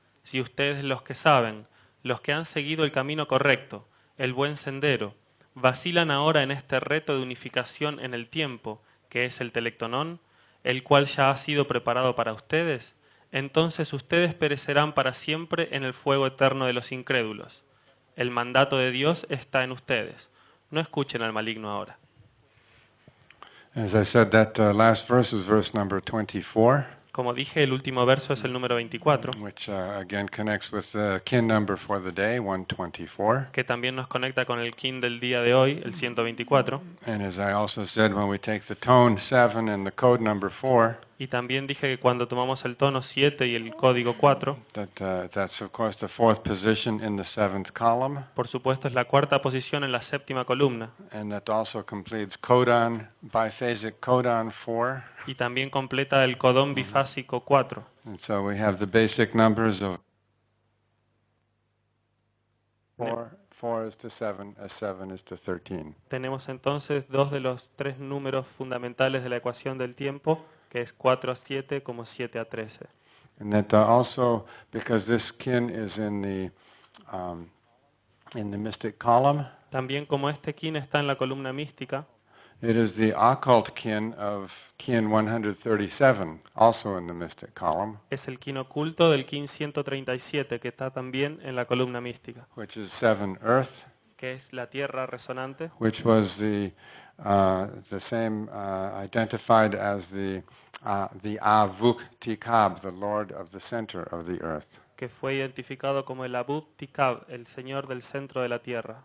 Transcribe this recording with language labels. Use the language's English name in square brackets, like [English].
[Spanish] Si ustedes, los que saben, los que han seguido el camino correcto, el buen sendero, vacilan ahora en este reto de unificación en el tiempo, que es el Telektonon, el cual ya ha sido preparado para ustedes, entonces ustedes perecerán para siempre en el fuego eterno de los incrédulos. El mandato de Dios está en ustedes. No escuchen al maligno ahora. [English] As I said, that last verse is verse number 24, [Spanish] Como dije, el último verso es el número 24, [English] which again connects with the kin number for the day, 124. [Spanish] que también nos conecta con el kin del día de hoy, el 124. [English] And as I also said, when we take the tone 7 and the code number 4, [Spanish] Y también dije que cuando tomamos el tono 7 y el código 4, [English] that's of course the fourth position in the seventh column, [Spanish] por supuesto es la cuarta posición en la séptima columna. [English] and that also completes codon, biphasic codon 4. [Spanish] Y también completa el codón bifásico 4. [English] And so we have the basic numbers of 4 is to 7, as 7 is to 13. [Spanish] Tenemos entonces dos de los tres números fundamentales de la ecuación del tiempo, que es 4 a 7 como 7 a 13. [English] And that also, because this kin is in the mystic column, [Spanish] También como este kin está en la columna mística, [English] it is the occult kin of kin 137, also in the mystic column, [Spanish] es el kin oculto del kin 137, que está también en la columna mística, [English] which is 7 earth, [Spanish] que es la tierra resonante, [English] which was the same identified as the Avuk Tikab, the Lord of the center of the earth. [Spanish] que fue identificado como el Abu Tikab, el señor del centro de la tierra.